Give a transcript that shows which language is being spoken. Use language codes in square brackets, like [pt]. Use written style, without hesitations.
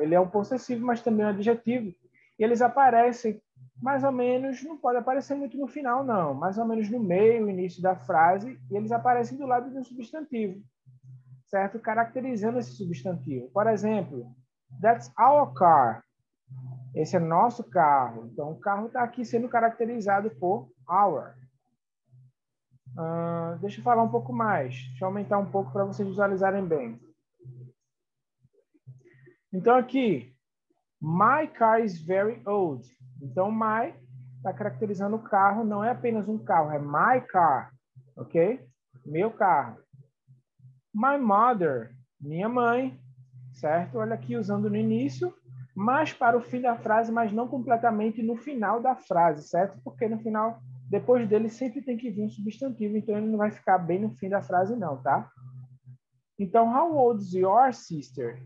[pt] Ele é um possessivo, mas também um adjetivo. E eles aparecem mais ou menos, não pode aparecer muito no final, não. Mais ou menos no meio, início da frase, e eles aparecem do lado de um substantivo, certo? Caracterizando esse substantivo. Por exemplo, [en] that's our car. [pt] Esse é nosso carro. Então, o carro está aqui sendo caracterizado por our. Deixa eu falar um pouco mais. Deixa eu aumentar um pouco para vocês visualizarem bem. Então, aqui, [en] my car is very old. [pt] Então, my está caracterizando o carro, não é apenas um carro, é [en] my car, [pt] ok? Meu carro. [en] My mother, [pt] minha mãe, certo? Olha aqui, usando no início, mas para o fim da frase, mas não completamente no final da frase, certo? Porque no final, depois dele, sempre tem que vir um substantivo, então ele não vai ficar bem no fim da frase, não, tá? Então, [en] how old is your sister?